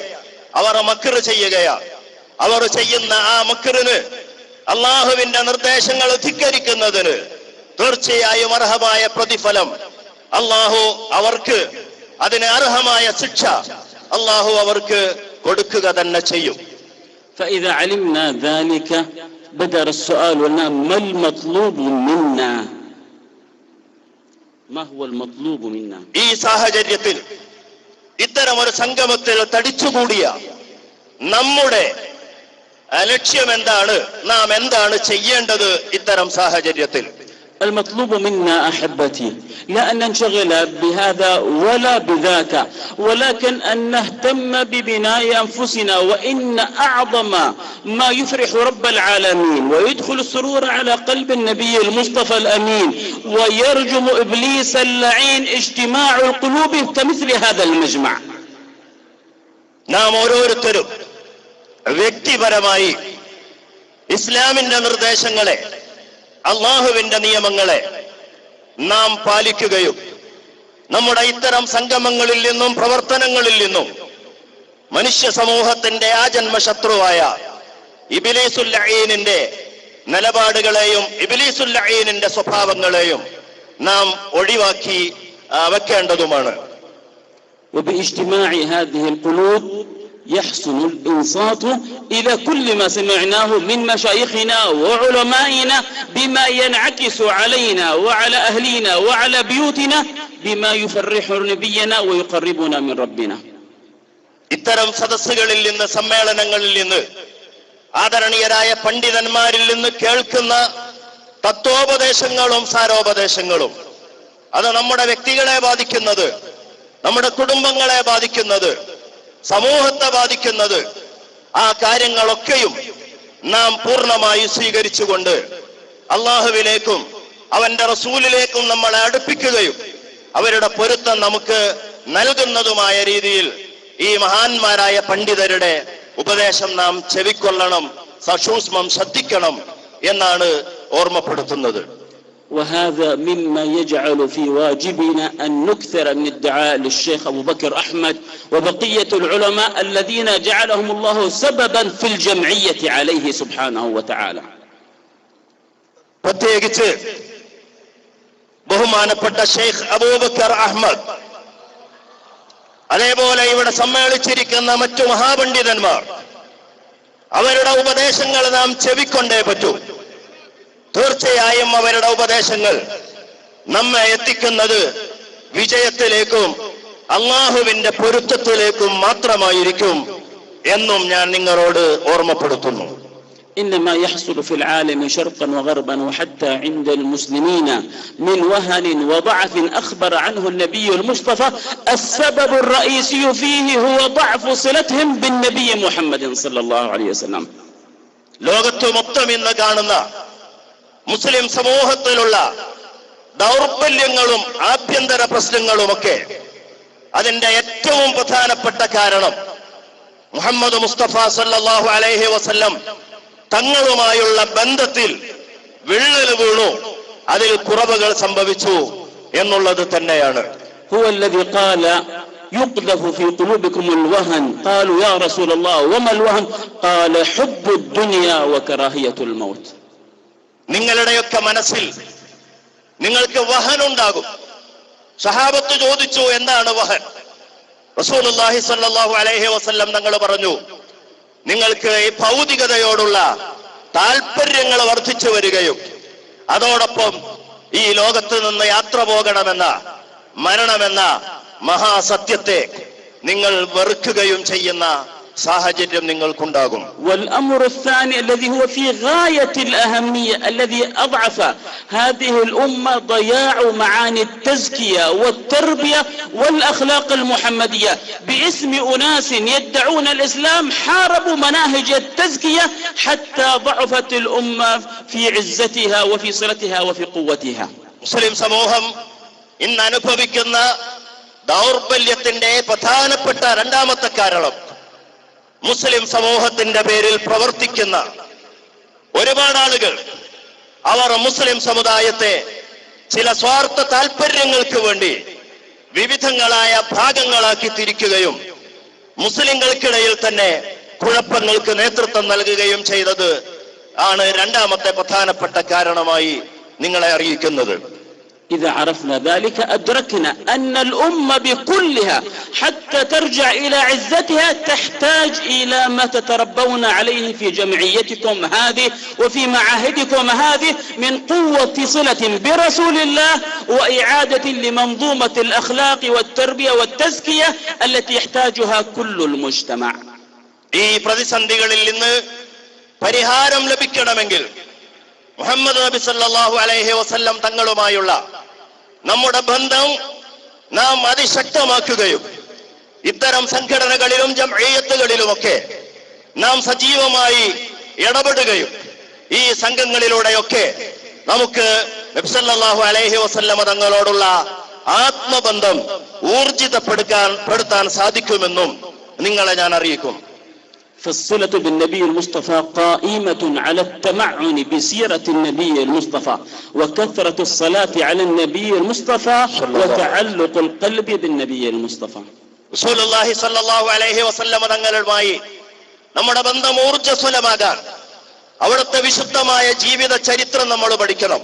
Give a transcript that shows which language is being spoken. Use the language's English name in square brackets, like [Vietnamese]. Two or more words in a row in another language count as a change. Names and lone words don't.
[Malayalam] അവർ മക്ർ ചെയ്യുകയാണ്. അവർ ചെയ്യുന്ന ആ മക്റിന്, അള്ളാഹുവിന്റെ നിർദ്ദേശങ്ങൾ ധിക്കരിക്കുന്നതിന് തീർച്ചയായും അർഹമായ പ്രതിഫലം അള്ളാഹു അവർക്ക്, അതിന് അർഹമായ ശിക്ഷ അള്ളാഹു അവർക്ക് കൊടുക്കുക തന്നെ ചെയ്യും. [Arabic] فإذا علمنا ذلك بدأ السؤال لنا ما المطلوب منا؟ ما هو المطلوب منا؟ [Malayalam] ഈ സാഹചര്യത്തിൽ ഇത്തരം ഒരു സംഗമത്തിൽ തടിച്ചുകൂടിയ നമ്മുടെ ലക്ഷ്യം എന്താണ്? നാം എന്താണ് ചെയ്യേണ്ടത്? ഇത്തരം സാഹചര്യത്തിൽ [Arabic] المطلوب منا أحبتي لا أن ننشغل بهذا ولا بذاك، ولكن أن نهتم ببناء أنفسنا. وإن أعظم ما يفرح رب العالمين ويدخل السرور على قلب النبي المصطفى الأمين ويرجم إبليس اللعين اجتماع القلوب كمثل هذا المجمع. [Malayalam] നാം ഓരോരുത്തരും വ്യക്തിപരമായി ഇസ്ലാമിന്റെ നിർദ്ദേശങ്ങളെ, അള്ളാഹുവിന്റെ നിയമങ്ങളെ നാം പാലിക്കുകയും നമ്മുടെ ഇത്തരം സംഗമങ്ങളിൽ നിന്നും പ്രവർത്തനങ്ങളിൽ നിന്നും മനുഷ്യ സമൂഹത്തിന്റെ ആജന്മ ശത്രുവായ [Arabic] إبليس اللعين [Malayalam] നിലപാടുകളെയും [Arabic] إبليس اللعين [Malayalam] സ്വഭാവങ്ങളെയും നാം ഒഴിവാക്കി വെക്കേണ്ടതുമാണ്. [Arabic] وباجتماع هذه القلوب يحسن الإنصات إلى كل ما سمعناه من مشايخنا وعلمائنا بما ينعكس علينا وعلى أهلنا وعلى بيوتنا بما يفرح نبينا ويقربنا من ربنا. [Malayalam] ഇത്തരം സദസ്സുകളിൽ നിന്ന്, സമ്മേളനങ്ങളിൽ നിന്ന്, ആദരണീയരായ പണ്ഡിതന്മാരിൽ നിന്ന് കേൾക്കുന്ന തത്വോപദേശങ്ങളും സാരോപദേശങ്ങളും അത് നമ്മുടെ വ്യക്തികളെ ബാധിക്കുന്നത്, നമ്മുടെ കുടുംബങ്ങളെ ബാധിക്കുന്നത്, സമൂഹത്തെ ബാധിക്കുന്നത്, ആ കാര്യങ്ങളൊക്കെയും നാം പൂർണ്ണമായി സ്വീകരിച്ചുകൊണ്ട് അള്ളാഹുവിലേക്കും അവന്റെ റസൂലിലേക്കും നമ്മളെ അടുപ്പിക്കുകയും അവരുടെ പൊരുത്തം നമുക്ക് നൽകുന്നതുമായ രീതിയിൽ ഈ മഹാന്മാരായ പണ്ഡിതരുടെ ഉപദേശം നാം ചെവിക്കൊള്ളണം, സസൂക്ഷ്മം ശ്രദ്ധിക്കണം എന്നാണ് ഓർമ്മപ്പെടുത്തുന്നത്. [Arabic] وهذا مما يجعل في واجبنا أن نكثر من الدعاء للشيخ أبو بكر أحمد وبقية العلماء الذين جعلهم الله سببا في الجمعية عليه سبحانه وتعالى. [Malayalam] പ്രത്യേകിച്ച് ബഹുമാനപ്പെട്ട ഷെയ്ഖ് അബൂബക്കർ അഹ്മദ്, അതേപോലെ ഇവിടെ സമ്മേളിച്ചിരിക്കുന്ന മറ്റു മഹാപണ്ഡിതന്മാർ, അവരുടെ ഉപദേശങ്ങൾ നാം ചെവിക്കൊണ്ടേ പറ്റൂ. തീർച്ചയായും അവരുടെ ഉപദേശങ്ങൾ നമ്മെ എത്തിക്കുന്നത് വിജയത്തിലേക്കും അള്ളാഹുവിന്റെ പൊരുത്തത്തിലേക്കും മാത്രമായിരിക്കും എന്നും ഞാൻ നിങ്ങളോട് ഓർമ്മപ്പെടുത്തുന്നു. [Arabic] إنما يحصل في العالم شرقا وغربا وحتى عند المسلمين من وهن وضعف أخبر عنه النبي المصطفى السبب الرئيسي فيه هو ضعف صلتهم بالنبي محمد صلى الله عليه وسلم. [Malayalam] ലോകത്ത് മൊത്തം ഇന്ന് കാണുന്ന മുസ്ലിം സമൂഹത്തിലുള്ള ദൗർബല്യങ്ങളും ആഭ്യന്തര പ്രശ്നങ്ങളുമൊക്കെ അതിന്റെ ഏറ്റവും പ്രധാനപ്പെട്ട കാരണം മുഹമ്മദ് മുസ്തഫ [Arabic] صلى الله عليه وسلم [Malayalam] തങ്ങളുമായുള്ള ബന്ധത്തിൽ വിള്ളൽ വീണു, അതിൽ കുറവുകൾ സംഭവിച്ചു എന്നുള്ളത് തന്നെയാണ്. [Arabic] هو الذي قال يقذف في قلوبكم الوهن قالوا يا رسول الله وما الوهن قال حب الدنيا وكراهية الموت. [Malayalam] നിങ്ങളുടെയൊക്കെ മനസ്സിൽ നിങ്ങൾക്ക് വഹൻ ഉണ്ടാകും. സഹാബത്ത് ചോദിച്ചു, എന്താണ് വഹൻ? [Arabic] رسول الله صلى الله عليه وسلم [Malayalam] തങ്ങൾ പറഞ്ഞു, നിങ്ങൾക്ക് ഈ ഭൗതികതയോടുള്ള താല്പര്യങ്ങൾ വർദ്ധിച്ചു വരികയും അതോടൊപ്പം ഈ ലോകത്ത് നിന്ന് യാത്ര പോകണമെന്ന, മരണമെന്ന മഹാസത്യത്തെ നിങ്ങൾ വെറുക്കുകയും ചെയ്യുന്ന സാഹചര്യം നിങ്ങൾക്കുണ്ടാകും. [Arabic] والأمر الثاني الذي هو في غاية الأهمية الذي أضعف هذه الأمة ضياع معاني التزكية والتربية والأخلاق المحمدية باسم أناس يدعون الإسلام حاربوا مناهج التزكية حتى ضعفت الأمة في عزتها وفي صلتها وفي قوتها. [Malayalam] മുസ്ലിം സമൂഹം ഇന്ന് അനുഭവിക്കുന്ന ദൗർബല്യത്തിന്റെ പ്രധാനപ്പെട്ട രണ്ടാമത്തെ കാരണം മുസ്ലിം സമൂഹത്തിന്റെ പേരിൽ പ്രവർത്തിക്കുന്ന ഒരുപാട് ആളുകൾ അവർ മുസ്ലിം സമുദായത്തെ ചില സ്വാർത്ഥ താല്പര്യങ്ങൾക്ക് വേണ്ടി വിവിധങ്ങളായ ഭാഗങ്ങളാക്കി തിരിക്കുകയും മുസ്ലിങ്ങൾക്കിടയിൽ തന്നെ കുഴപ്പങ്ങൾക്ക് നേതൃത്വം നൽകുകയും ചെയ്തത് ആണ് രണ്ടാമത്തെ പ്രധാനപ്പെട്ട കാരണമായി നിങ്ങളെ അറിയിക്കുന്നത്. [Arabic] إذا عرفنا ذلك أدركنا أن الأمة بكلها حتى ترجع إلى عزتها تحتاج إلى ما تتربون عليه في جمعيتكم هذه وفي معاهدكم هذه من قوة صلة برسول الله وإعادة لمنظومة الأخلاق والتربية والتزكية التي يحتاجها كل المجتمع. [Malayalam] ഈ പ്രതിസന്ധികളിൽ നിന്ന് പരിഹാരം ലഭിക്കണമെങ്കിൽ മുഹമ്മദ് നബി [Arabic] صلى الله عليه وسلم [Malayalam] തങ്ങളുമായുള്ള നമ്മുടെ ബന്ധം നാം അതിശക്തമാക്കുകയും ഇത്തരം സംഘടനകളിലും ജംഇയ്യത്തുകളിലുമൊക്കെ നാം സജീവമായി ഇടപെടുകയും ഈ സംഘങ്ങളിലൂടെയൊക്കെ നമുക്ക് നബി [Arabic] صلى الله عليه وسلم [Malayalam] തങ്ങളോടുള്ള ആത്മബന്ധം ഊർജിതപ്പെടുത്താൻ സാധിക്കുമെന്നും നിങ്ങളെ ഞാൻ അറിയിക്കും. [Arabic] فالصلة بالنبي المصطفى قائمة على التمعن بسيرة النبي المصطفى وكثرة الصلاة على النبي المصطفى وتعلق القلب بالنبي المصطفى. رسول الله صلى الله عليه وسلم [Malayalam] തങ്ങളുമായി നമ്മുടെ ബന്ധം ഊർജ്ജസ്വലമാകാൻ അവിടുത്തെ വിശുദ്ധമായ ജീവിത ചരിത്രം നമ്മൾ പഠിക്കണം.